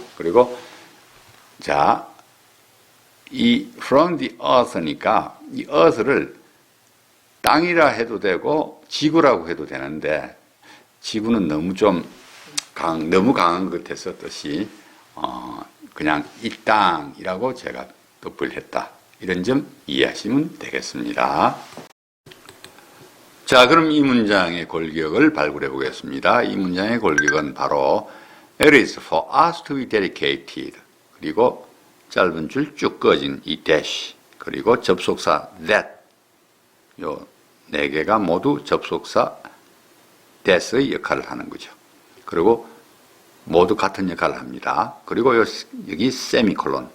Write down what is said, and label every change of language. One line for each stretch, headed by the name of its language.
Korean: 그리고 자, 이
English: from the earth
Korean: 니까 이 earth를 땅이라 해도 되고 지구라고 해도 되는데, 지구는 너무 너무 강한 것 같아서 뜻이 그냥 이 땅이라고 제가 덧을 했다. 이런 점 이해하시면 되겠습니다. 자, 그럼 이 문장의 골격을 발굴해 보겠습니다. 이 문장의 골격은 바로
English: It is for us to be dedicated.
Korean: 그리고 짧은 줄 쭉 꺼진 이 dash. 그리고 접속사 that. 요 네 개가 모두 접속사 that의 역할을 하는 거죠. 그리고 모두 같은 역할을 합니다. 그리고 여기 세미콜론.